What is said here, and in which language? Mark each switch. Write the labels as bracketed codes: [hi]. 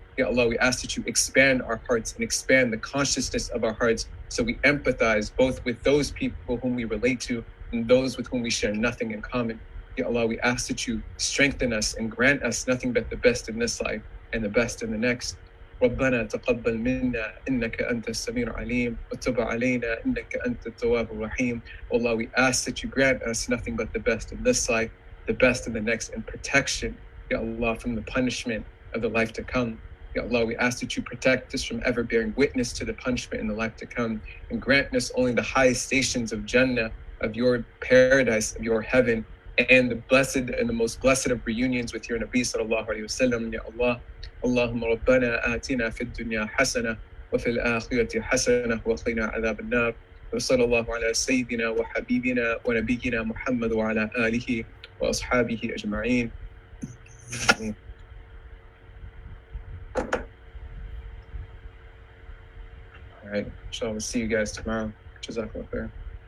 [en] Ya Allah, we ask that you expand our hearts and expand the consciousness of our hearts so we empathize both with those people whom we relate to and those with whom we share nothing in common. Ya Allah, we ask that you strengthen us and grant us nothing but the best in this life and the best in the next. [ar] ربنا تقبل منا إنك أنت السميع العليم وتب علينا إنك أنت التواب الرحيم. [en] Allah, we ask that you grant us nothing but the best in this life, the best in the next, and protection, Ya Allah, from the punishment of the life to come. Ya Allah, we ask that you protect us from ever bearing witness to the punishment in the life to come, and grant us only the highest stations of Jannah, of your paradise, of your heaven, and the blessed and the most blessed of reunions with your Nabi sallallahu alayhi wa sallam. [ar] Ya Allah, اللهم ربنا آتنا في الدنيا حسنة وفي الآخرة حسنة وقنا عذاب النار وصلى الله على سيدنا وحبيبنا ونبينا محمد وعلى آله وأصحابه أجمعين. [en] All right, so we'll see you guys tomorrow. Jazakallah khair.